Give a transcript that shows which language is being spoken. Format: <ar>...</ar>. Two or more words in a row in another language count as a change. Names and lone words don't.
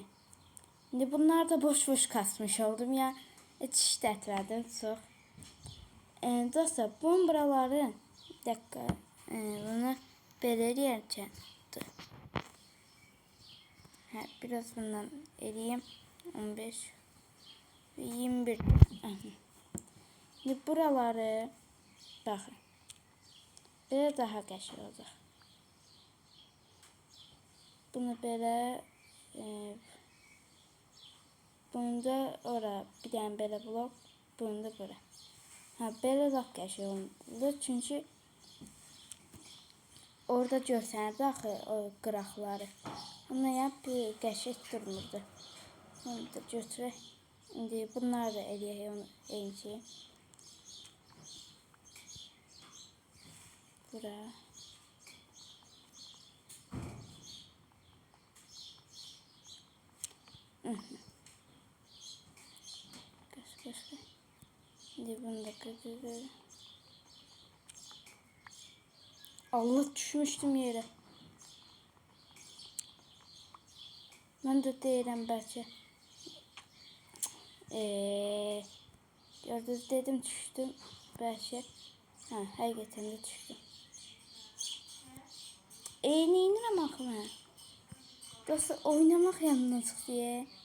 <az>İndi bunlar da boş kasmış oldum ya. Heç işlətmədim çox. Dostlar bunun buraları bir dakika. Bunu belə eləyərkən biraz bundan eləyim. 15 21.</az> <tr>Şimdi buraları bakın.</tr> <az>Böyle daha qəşəng olacaq. Bunu belə bunu da ora bir dənə belə blok, bunu da bura. Belə daha qəşəng oldu. Çünki orada görsənirdi axı o qıraqları. Ona yap bir qəşəng durmurdu. Bunu da götürək. İndi bunları da eləyək onu eyni şey. Bura.</az> <tr>Kaç. Şimdi bunu da kırdım. Allah düşmüştüm yere. Ben de</tr> <az>deyirəm bəlkə. Gördünüz dedim düştüm bəlkə. Həqiqətən də düşdüm. Neynirəm axı mən? Dostlar oynamaq yanından çıxdı ya.</az>